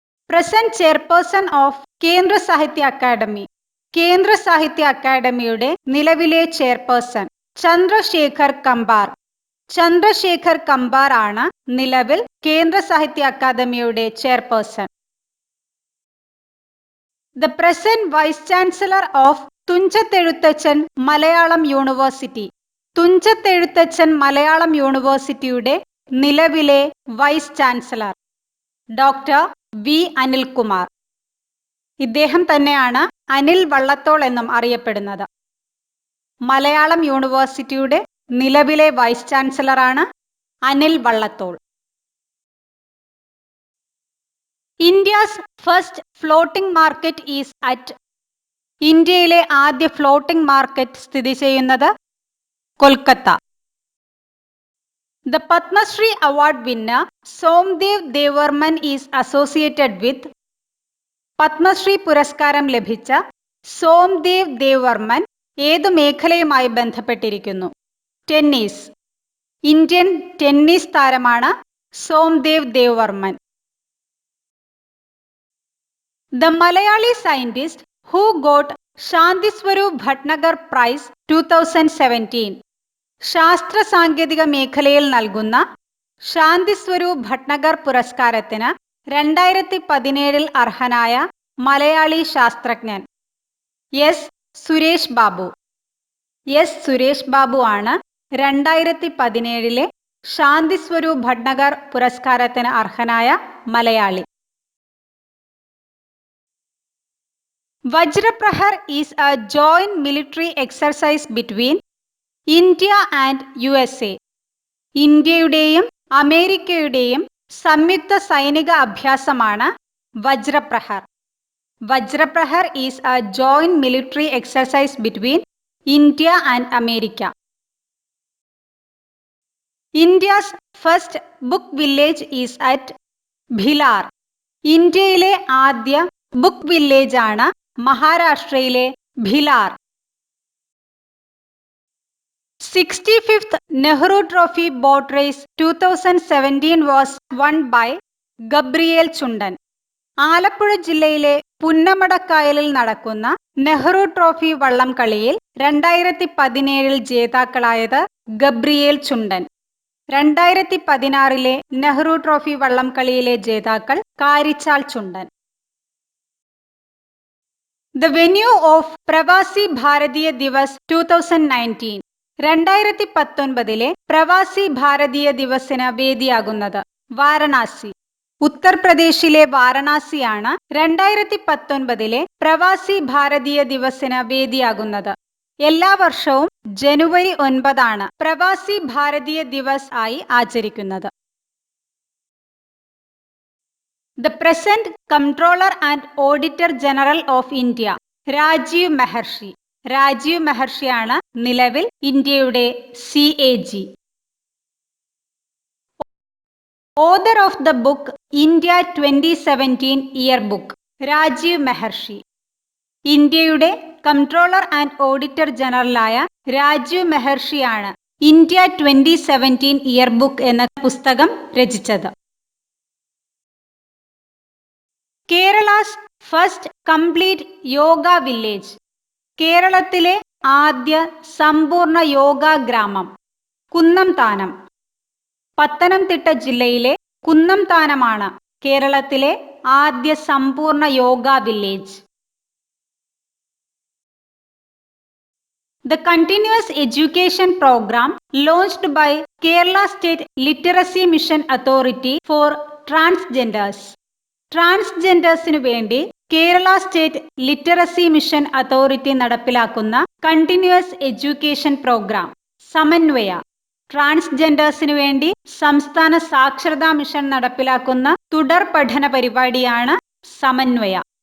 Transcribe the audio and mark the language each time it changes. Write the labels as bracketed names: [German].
[English] Present chairperson of Kendra Sahitya Akademi. [Malayalam] കേന്ദ്ര സാഹിത്യ അക്കാദമിയുടെ നിലവിലെ ചെയർപേഴ്സൺ ചന്ദ്രശേഖർ കമ്പാർ. ചന്ദ്രശേഖർ കമ്പാർ ആണ് നിലവിൽ കേന്ദ്ര സാഹിത്യ അക്കാദമിയുടെ chairperson. [English] The present Vice Chancellor of Thunchath Ezhuthachan Malayalam university. [Malayalam] Thunchathezhuthachan Malayalam യൂണിവേഴ്സിറ്റിയുടെ നിലവിലെ vice chancellor doctor V Anilkumar. ഇദ്ദേഹം തന്നെയാണ് അനിൽ വള്ളത്തോൾ എന്നും അറിയപ്പെടുന്നത്. മലയാളം യൂണിവേഴ്സിറ്റിയുടെ നിലവിലെ vice ചാൻസലറാണ് Anil Vallathol. [English] India's first floating market is at. [Malayalam] ഇന്ത്യയിലെ ആദ്യ ഫ്ലോട്ടിംഗ് മാർക്കറ്റ് സ്ഥിതി ചെയ്യുന്നത് Kolkata. [English] The Padma Shri Award winner Somdev Devvarman is associated with. [Malayalam] Padmashri പുരസ്കാരം ലഭിച്ച സോംദേവ് ദേവർമൻ ഏതു മേഖലയുമായി ബന്ധപ്പെട്ടിരിക്കുന്നു? ടെന്നീസ്. ഇന്ത്യൻ ടെന്നീസ് താരമാണ് Somdev ദേവർമൻ. [English] The Malayali scientist who got Shanti Swarup Bhatnagar Prize 2017. [Malayalam] ശാസ്ത്ര സാങ്കേതിക മേഖലയിൽ നൽകുന്ന ശാന്തി സ്വരൂപ് ഭട്നഗർ പുരസ്കാരത്തിന് 2017 അർഹനായ മലയാളി ശാസ്ത്രജ്ഞൻ എസ് സുരേഷ് ബാബു. എസ് സുരേഷ് ബാബു ആണ് 2017 ശാന്തി സ്വരൂപ് ഭട്നഗർ പുരസ്കാരത്തിന് അർഹനായ Malayali. [English] Vajra Prahar is a joint military exercise between India and USA. [Malayalam] ഇന്ത്യയുടെയും അമേരിക്കയുടെയും സംയുക്ത സൈനിക അഭ്യാസമാണ് വജ്രപ്രഹർ. [English] Vajra Prahar is a joint military exercise between India and America. India's first book village is at Bhilar. [Malayalam] ഇന്ത്യയിലെ ആദ്യ ബുക്ക് വില്ലേജ് ആണ് മഹാരാഷ്ട്രയിലെ ഭിലാർ. [English] 65th Nehru Trophy Boat Race 2017 was won by Gabriel Chundan. [Malayalam] ആലപ്പുഴ ജില്ലയിലെ പുന്നമടക്കായലിൽ നടക്കുന്ന നെഹ്റു ട്രോഫി വള്ളം കളിയിൽ 2017 ജേതാക്കളായത് ഗബ്രിയേൽ ചുണ്ടൻ. 2016 നെഹ്റു ട്രോഫി വള്ളം കളിയിലെ ജേതാക്കൾ Karichal Chundan. [English] The venue of Pravasi Bharatiya Divas 2019. [Malayalam] 2019 Pravasi Bharatiya ദിവസിന് വേദിയാകുന്നത് Varanasi. ഉത്തർപ്രദേശിലെ വാരണാസിയാണ് 2019 പ്രവാസി ഭാരതീയ ദിവസിന് വേദിയാകുന്നത്. എല്ലാ വർഷവും ജനുവരി 9 പ്രവാസി ഭാരതീയ ദിവസ് ആയി ആചരിക്കുന്നത്. [English] The present Comptroller and Auditor General of India Rajiv Mehrishi. [Malayalam] Rajeev മെഹർഷിയാണ് നിലവിൽ ഇന്ത്യയുടെ CAG. [English] Author of the book India 2017 year book Rajiv Mehrishi. [Malayalam] ഇന്ത്യയുടെ comptroller and auditor ജനറലായ Rajeev മെഹർഷിയാണ് India 2017 year book എന്ന പുസ്തകം രചിച്ചത്. [English] Kerala's first complete yoga village. [Malayalam] കേരളത്തിലെ ആദ്യ സമ്പൂർണ്ണ യോഗ ഗ്രാമം കുന്നംതാനം. പത്തനംതിട്ട ജില്ലയിലെ കുന്നംതാനമാണ് കേരളത്തിലെ ആദ്യ സമ്പൂർണ്ണ yoga village. [English] The continuous education program launched by Kerala State Literacy Mission Authority for Transgenders. [Malayalam] ട്രാൻസ്ജെൻഡേഴ്സിനു വേണ്ടി Kerala state literacy mission authority നടപ്പിലാക്കുന്ന കണ്ടിന്യൂസ് എഡ്യൂക്കേഷൻ പ്രോഗ്രാം സമന്വയ. ട്രാൻസ്ജെൻഡേഴ്സിനു വേണ്ടി സംസ്ഥാന സാക്ഷരതാ മിഷൻ നടപ്പിലാക്കുന്ന തുടർ പഠന പരിപാടിയാണ് സമന്വയ.